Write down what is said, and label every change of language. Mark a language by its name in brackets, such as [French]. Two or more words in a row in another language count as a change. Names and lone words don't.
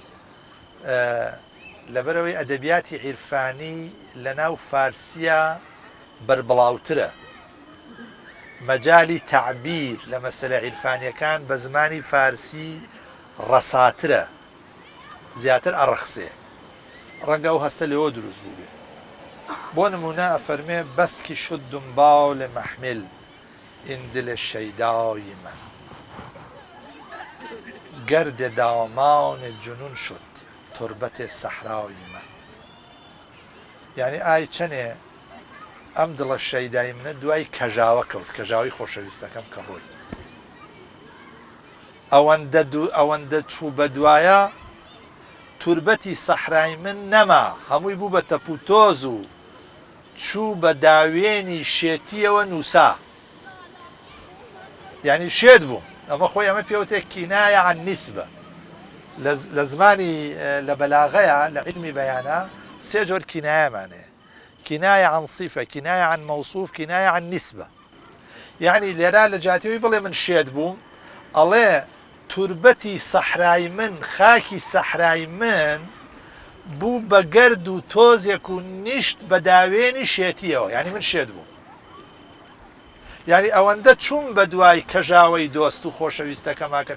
[Central Kurdish] لەبەرەوەی ئەدەبیاتی عیرفانی لە ناو فارسیە بربڵاوترە مەجای تعبیر لە مەسەلە عیرفانیەکان بە زمانی فارسی ڕەساترە زیاتر ئەڕەخسێ ڕەنگە ئەو هەستە لەوە دروست بوو بێ بۆ نمونە ئەفەرمێ [Persian] بەسکی شد دنبال محمل این دل شیدای من گرد دامان جنون شد تربت صحرای من [Central Kurdish] یعنی ئای چەنێ ئەم دڵە شەیدای منە دوای کەژاوە کەوت کەژاوی خۆشەویستەکەم کە ڕۆی ئەوەندە چوو بە دوایە توربەتی سەحرای من نەما هەمووی بوو بە تەپوتۆز و چوو بە داوێنی شێتیەوە نووسا یعنی شێت بوو ئەمە خۆی ئەمە پێوتێک [Arabic] کینایە عن نیسبە [Central Kurdish] لە زمانی لە بەلاغەیە لە علمی بەیانە سێ جۆر کینایەمانەیە [Arabic] كناية عن صفة كناية عن موصوف كناية عن نسبة [Central Kurdish] يعني لێرا لە جاتیەوەی بڵێ من شێت بووم ئەڵێ توربەتی سەحرای من خاکی سەحرای من بوو بە گەرد و تۆزێک و نیشت بە داوێنی شێتیەوە یعنی من شێت بووم یعنی ئەوەندە چوون بە دوای کەژاوەی دۆست و خۆشەویستەکەما کە